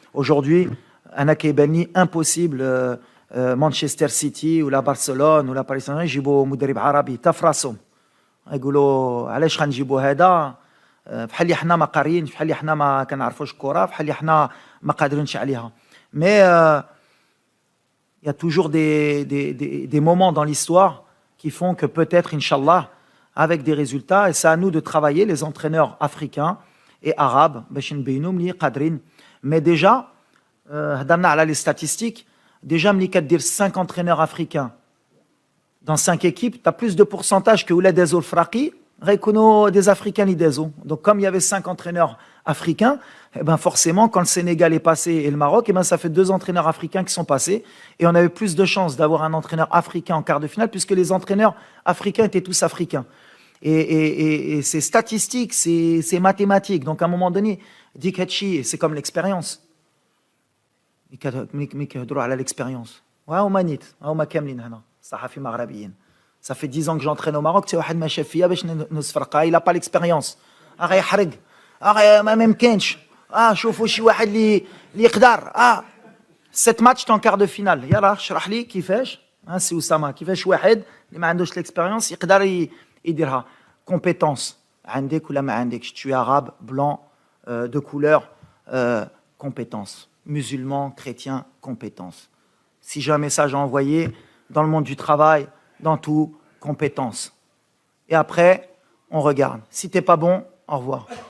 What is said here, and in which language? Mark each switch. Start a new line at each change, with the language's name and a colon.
Arabic: Aujourd'hui, انا كيبان لي impossible مانشستر سيتي ولا برشلونه ولا باريس سان جيرمان يجيبوا مدرب عربي تا في راسهم. يقولوا علاش غنجيبوا هذا، بحال اللي حنا ما قاريين، بحال اللي حنا ما كنعرفوش الكره، بحال اللي حنا ما قادرينش عليها.
French: مي il y a toujours des moments dans l'histoire qui font que peut-être inchallah avec des résultats, et c'est à nous de travailler les entraîneurs africains et arabes
Arabic: باش نبينوا ملي قادرين. مي ديجا هضرنا على لي statistiques.
French: Déjà,
Arabic: ملي كدير
French: 5 entraîneurs africains dans 5 équipes, tu as plus de pourcentage que Oulad Azol Fraki
Arabic: غيكونوا
French: des Africains
Arabic: اللي دازوا.
French: Donc comme il y avait 5 entraîneurs africains, eh ben forcément quand le Sénégal est passé et le Maroc, eh ben ça fait 2 entraîneurs africains qui sont passés et on avait plus de chances d'avoir un entraîneur africain en quart de finale puisque les entraîneurs africains étaient tous africains. Et c'est statistique, c'est mathématique. Donc à un moment donné,
Arabic: Dik Hatchi,
French: c'est comme l'expérience.
Arabic: ملي كيهضروا على l'expérience. وها هما نيت، ها هما كاملين هنا صحفي مغربيين.
French: Ça fait 10 ans que j'entraîne au Maroc, tu
Arabic: واحد ما شاف فيا باش نصفرقها،
French: il a pas l'expérience.
Arabic: غيحرق، ما ممكنش. شوفوا شي واحد اللي يقدر.
French: 7 matchs en quart de finale.
Arabic: يلا اشرح لي كيفاش. سي اسامه كيفاش واحد اللي ما عندوش l'expérience يقدر يديرها. Compétence. عندك ولا ما عندكش.
French: Tu es arabe, blanc, de couleur, compétence. Musulman, chrétien, compétence. Si j'ai un message à envoyer dans le monde du travail, dans tout, compétence. Et après, on regarde. Si t'es pas bon, au revoir.